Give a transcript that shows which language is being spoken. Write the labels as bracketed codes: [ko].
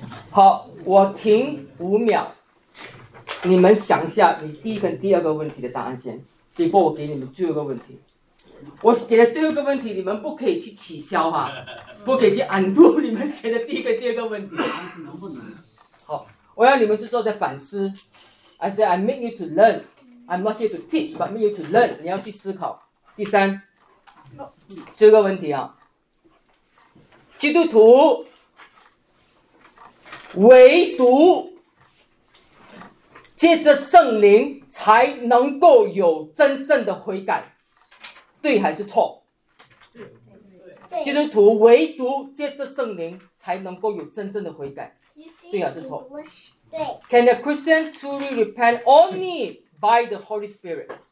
[zh] 好，我停五秒，你们想一下你第一跟第二个问题的答案先 ， [en] before [zh] 我给你们最后一个问题。我给的最后一个问题，你们不可以去取消哈，不可以去undo你们写的第一个、第二个问题。能不能？好，我要你们这时候在反思。 [en] I say I make you to learn. I'm not here to teach, but you to learn. [zh] 你要去思考。第三，这个问题啊，基督徒唯独借着圣灵才能够有真正的悔改，对还是错？基督徒唯独借着圣灵才能够有真正的悔改，对还是错？对。 [en] Can a Christian truly repent only by the Holy Spirit?